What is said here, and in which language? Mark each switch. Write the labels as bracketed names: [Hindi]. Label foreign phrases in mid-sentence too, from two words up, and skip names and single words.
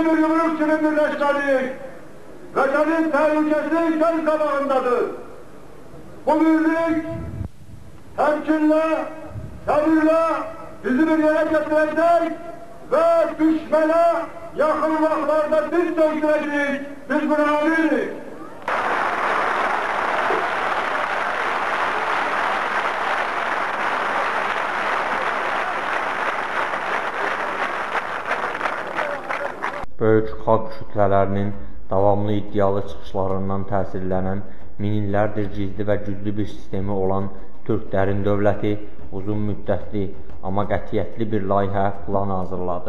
[Turkish] Bir yumruk gibi birleştirdik. Vatanın tehlikesi göz kabağındadır. Bu birlik temkinle, sabırla bizi bir yere getirecek ve düşmana yakın vaktlarda biz söktüreceğiz. Biz buna eminiz. [Azerbaijani] Böyük xalq kütlələrinin davamlı iddialı çıxışlarından təsirlənən, minillərdir gizli və güclü bir sistemi olan Türklərin dövləti uzun müddətli, amma qətiyyətli bir layihə plan hazırladı.